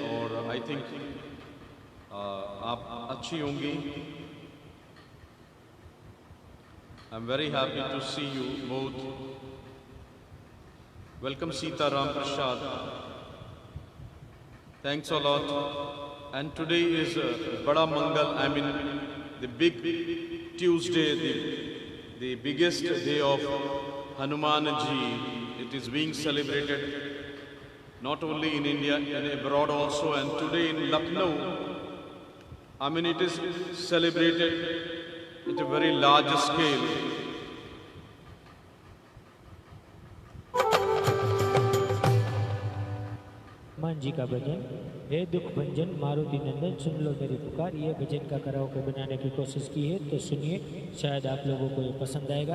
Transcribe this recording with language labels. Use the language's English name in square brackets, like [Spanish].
[Hindi] और I think आप अच्छी होंगी। [English] I am very happy to see you both. Welcome Sitaram Prasad, thanks a lot. And today is Bada Mangal, I mean the big Tuesday, the biggest day of Hanuman Ji. It is being celebrated not only in India, in abroad also, and today in Lucknow, I mean it is celebrated at a very large scale. [Hindi] Hanuman ji का भजन, हे दुख भंजन मारुति नंदन सुन लो मेरी पुकार, ये भजन का karaoke बनाने की कोशिश की है, तो सुनिए, शायद आप लोगों को ये पसंद आएगा।